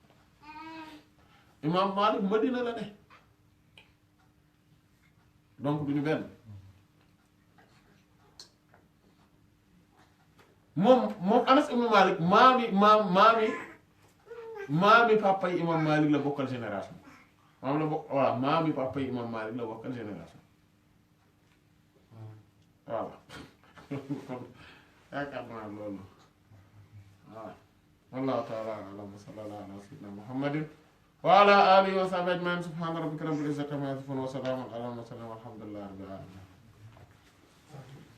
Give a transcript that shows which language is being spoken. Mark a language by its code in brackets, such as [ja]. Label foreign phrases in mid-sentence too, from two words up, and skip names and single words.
[wo] imam Malik Madina la ne donc du ñu benn moom Anas ibnu Malik maami papa yi imam Malik la bokkal génération maami papa yi imam Malik la bokkal génération voilà yaakaar naa loolu waaw [ar] والله تعالى أعلم وصلى الله على سيدنا محمد وعلى آله وصحبه أجمعين سبحان ربك رب العزة عما يصفون وسلام على المرسلين والحمد لله رب العالمين